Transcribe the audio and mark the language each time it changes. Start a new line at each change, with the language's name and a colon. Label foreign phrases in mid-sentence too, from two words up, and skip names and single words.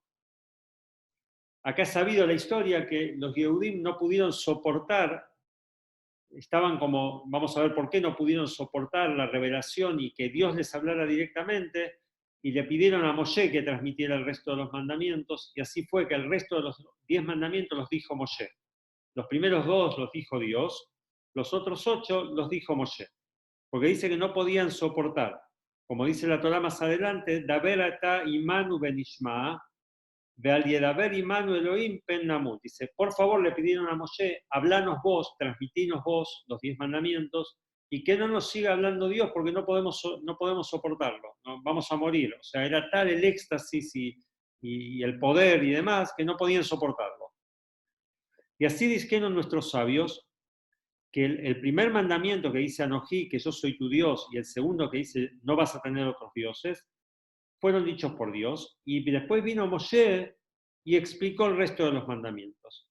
Spanish: Acá es sabido la historia que los Yehudim no pudieron soportar, estaban como, vamos a ver por qué no pudieron soportar la revelación y que Dios les hablara directamente, y le pidieron a Moshe que transmitiera el resto de los mandamientos, y así fue que el resto de los 10 mandamientos los dijo Moshe. Los primeros 2 los dijo Dios, los otros 8 los dijo Moshe, porque dice que no podían soportar. Como dice la Torá más adelante,
Hebrew: דבר אתה עמנו ונשמעה ואל ידבר עמנו אלהים פן נמות.
Spanish: Dice, por favor, le pidieron a Moshe, hablanos vos, transmitinos vos los 10 mandamientos, y que no nos siga hablando Dios, porque no podemos soportarlo, ¿no? Vamos a morir. O sea, era tal el éxtasis y el poder y demás, que no podían soportarlo. Y así dijeron nuestros sabios, que el primer mandamiento que dice Anojí, que yo soy tu Dios, y el segundo que dice no vas a tener otros dioses, fueron dichos por Dios, y después vino Moshe y explicó el resto de los mandamientos.